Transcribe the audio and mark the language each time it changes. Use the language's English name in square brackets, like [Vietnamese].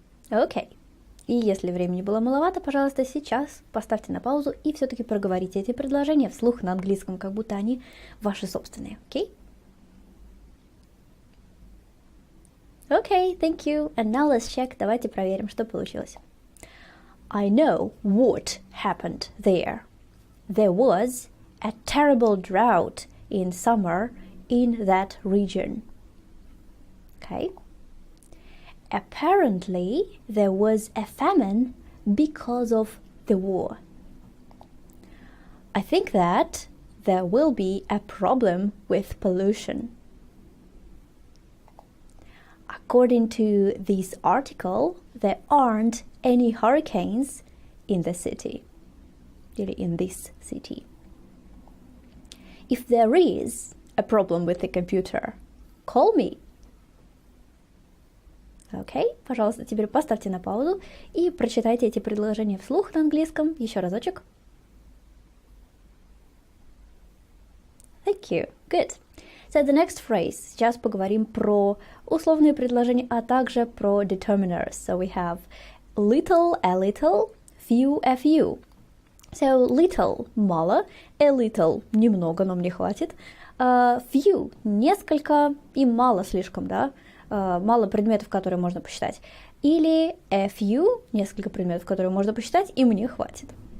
[Russian] Окей. И если времени было маловато, пожалуйста, сейчас поставьте на паузу и все-таки проговорите эти предложения вслух на английском, как будто они ваши собственные. Окей? [English] Okay, thank you. And now let's check. [Russian] Давайте проверим, что получилось. [English] I know what happened there. There was a terrible drought in summer in that region. Okay. Apparently, there was a famine because of the war. I think that there will be a problem with pollution. According to this article, there aren't any hurricanes in the city, in this city. If there is a problem with the computer, call me. [Russian] Окей, пожалуйста, теперь поставьте на паузу и прочитайте эти предложения вслух на английском еще разочек. [English] Thank you. Good. So the next phrase. [Russian] Сейчас поговорим про условные предложения, а также про determiners. [English] So we have little, a little, few, a few. [Russian] So little – мало, a little – немного, но мне хватит, few – несколько и мало слишком, да? Мало предметов, которые можно посчитать. Или a few – несколько предметов, которые можно посчитать, и мне хватит.